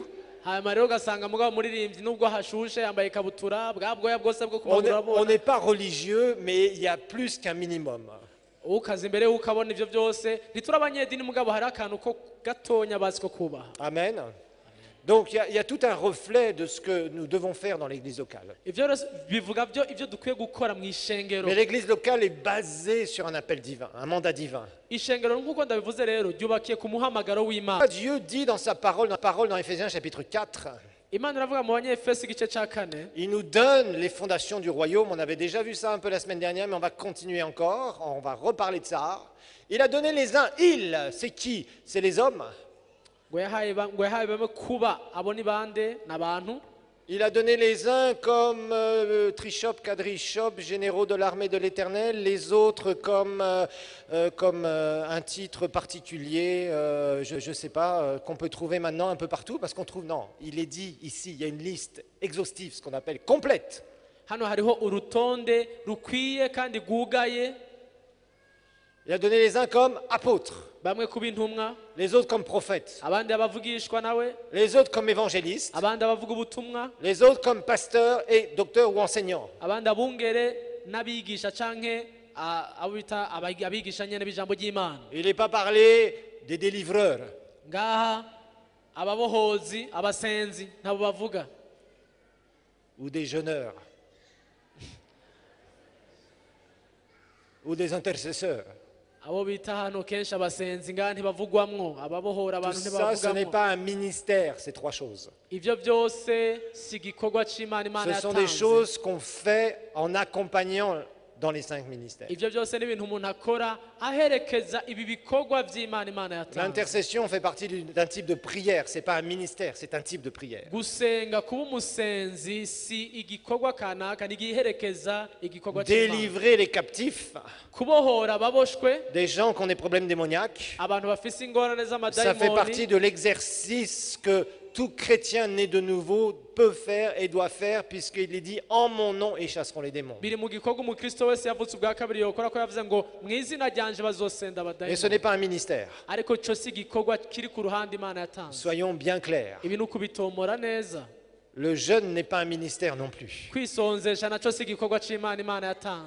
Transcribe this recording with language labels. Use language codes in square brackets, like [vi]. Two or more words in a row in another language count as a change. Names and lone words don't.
[rn] hanyuma rero ugasanga mugabo umuririmbyi nubwo hashushe yambaye ikabutura bwa bwoya bwose bwo [fr] On [rn] kumaguru [fr] n'est [rn] urabona, [fr] pas religieux, mais il y a plus qu'un minimum. [rn] ukaza imbere ukabona ivyo byose. Ntituri abanyedini mugabo hari akantu ko gatonya bazi ko kubaha. Amen. [fr] Donc il y a tout un reflet de ce que nous devons faire dans l'église locale. [rn] Ivyo rero bivuga byo ivyo dukwiye gukora mu ishengero. [fr] Mais l'église locale est basée sur un appel divin, un mandat divin. [rn] Ishengero nk'uko ndabivuze rero ryubakiye ku muhamagaro w'Imana. [fr] Dieu dit dans sa parole, dans Ephésiens chapitre 4, [rn] Imana iravuga mu Banyefesi igice ca 4, [fr] il nous donne les fondations du royaume. On avait déjà vu ça un peu la semaine dernière, mais on va continuer encore. On va reparler de ça. Il a donné les uns. C'est qui? C'est les hommes. [rn] ngo yahaye bamwe kuba abo ni bande n'abantu. [fr] Il a donné les uns comme trichop, quadrichop, généraux de l'armée de l'Éternel, les autres comme un titre particulier, je ne sais pas, qu'on peut trouver maintenant un peu partout, parce qu'on trouve, non, il est dit ici, il y a une liste exhaustive, ce qu'on appelle complète. [rn] Hano hariho urutonde rukwiye kandi gugaye. [fr] Il a donné les uns comme apôtres, [rn] Bamwe kuba intumwa, [fr] les autres comme prophètes, [rn] abandi abavugishwa nawe, [fr] les autres comme évangélistes, [rn] abandi abavuga ubutumwa, [fr] les autres comme pasteurs et docteurs ou enseignants. [rn] abandi abungere n'abigisha canke abo bita abigisha nyene b'ijambo ry'Imana. [fr] Il n'est pas parlé des délivreurs, [rn] Ngaha ababohozi, abasenzi ntabo bavuga, [fr] ou des jeûneurs, ou des intercesseurs. [rn] abo bita hano kenshi abasenzi ngaha ntibavugwamwo, ababohora [fr] Tout [rn] abantu [fr] ça, ce n'est [rn] ntibavugwamwo. [fr] pas un ministère, ces trois choses. [rn] Ivyo byose si igikorwa c'Imana Imana [fr] Ce sont des [rn] yatanze. [fr] choses qu'on fait en accompagnant dans les 5 ministères. [rn] Ivyo byose ni ibintu umuntu akora aherekeza ibi bikorwa vy'Imana Imana yatanze. [fr] L'intercession fait partie d'un type de prière, ce n'est pas un ministère, c'est un type de prière. [rn] Gusenga kuba umusenzi si igikorwa kanaka, ni igiherekeza igikorwa c'Imana. [fr] Délivrer les captifs, [rn] Kubohora ababoshwe, [fr] des gens qui ont des problèmes démoniaques, [rn] abantu bafise ingorane [fr] ça fait partie [rn] z'amadayimoni, [fr] de l'exercice que tout chrétien né de nouveau peut faire et doit faire, puisqu'il est dit en mon nom et chasseront les démons. [rn] biri mu gikorwa umukristo wese yavutse ubwa kabiri yokora, ko yavuze ngo mu izina ryanje bazosenda [fr] Et ce n'est [rn] abadayimoni. [fr] pas un ministère. [rn] Ariko co si igikorwa kiri ku ruhande Imana yatanze. [fr] Soyons bien clairs. [rn] Ibi ni ukubitomora neza. [fr] Le jeûne n'est pas un ministère non plus. [rn] Kwisonzesha naco si igikorwa c'Imana Imana yatanze.